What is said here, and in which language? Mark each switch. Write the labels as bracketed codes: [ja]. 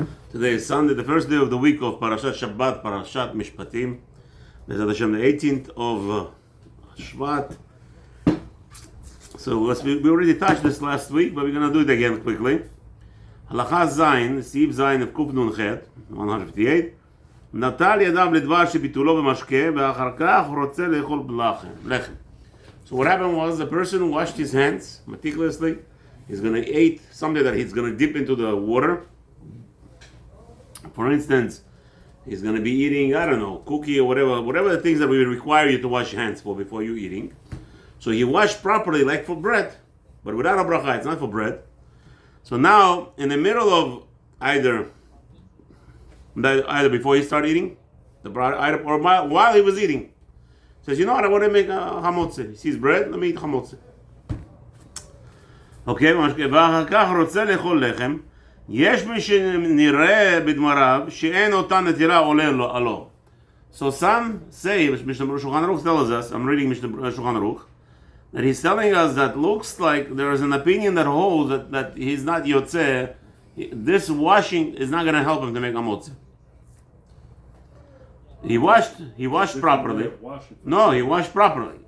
[en] Today is Sunday, the first day of the week of Parashat Shabbat, Parashat Mishpatim. Bezat Hashem, the 18th of Shvat. So we already touched this last week, but we're going to do it again quickly. Halacha Zayin, Siv Zayin of Kuf Nun Chet, 158. [he] נטל ידיו לדבר שביטולו במשקה ואחר כך רוצה לאכול לחם. [en] So what happened was the person washed his hands meticulously. He's going to eat something that he's going to dip into the water. For instance, he's going to be eating, I don't know, cookie or whatever the things that we require you to wash your hands for before you eating. So he washed properly like for bread, but without a bracha, it's not for bread. So now, in the middle of either before he started eating, or while he was eating, says, you know what, I want to make a hamotze. He sees bread, let me eat hamotze. [he] Okay, ואחר כך רוצה לאכול לחם, יש מי שנראה בדבריו שאין אותה נטירה עולה לו. [en] So some say, Mishnah Shulchan Aruch tells us, I'm reading Mishnah Shulchan Aruch, that he's telling us that looks like there is an opinion that holds that he's not yotzeh. This washing is not going to help him to make hamotze. He washed properly. No, he washed properly.